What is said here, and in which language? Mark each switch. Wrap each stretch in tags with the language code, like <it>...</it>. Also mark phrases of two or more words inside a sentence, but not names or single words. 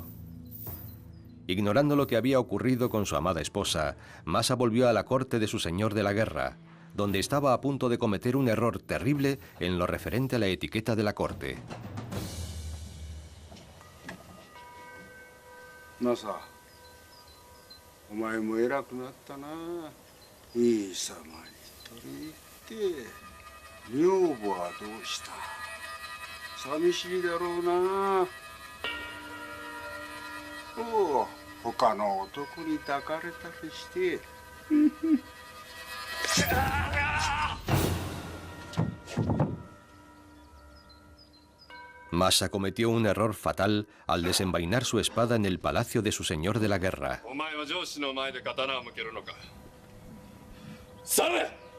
<es>Ignorando lo que había ocurrido con su amada esposa, Masa volvió a la corte de su señor de la guerra, donde estaba a punto de cometer un error terrible en lo referente a la etiqueta de la corte.</es> <ja>マサ、お前も偉くなったな. いい様に取り入って. 女房はどうした？寂しいだろうな。おお、他の男に抱かれたりして。</ja> <es>Masa cometió un error fatal al desenvainar su espada en el palacio de su señor de la guerra. ¡Sabe!</es>